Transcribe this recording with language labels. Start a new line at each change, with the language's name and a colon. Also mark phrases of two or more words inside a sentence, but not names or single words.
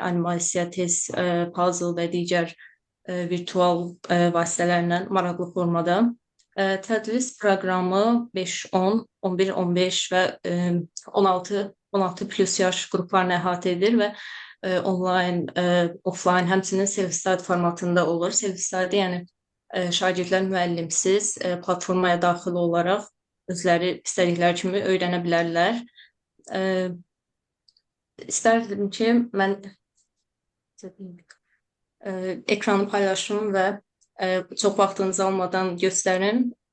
Azerbaijani: Animasiya, test, puzzle və digər virtual vasitələrlə maraqlı formada. Tədris proqramı 5-10, 11-15 və 16 plus yaş qruplarını əhatə edir və onlayn, offlayn, həmçinin self-study formatında olur. Self-study, yəni şagirdlər müəllimsiz platformaya daxil olaraq özləri istədikləri kimi öyrənə bilərlər. İstərdim ki, mən ekranı paylaşım və çox vaxtınızı almadan göstərim.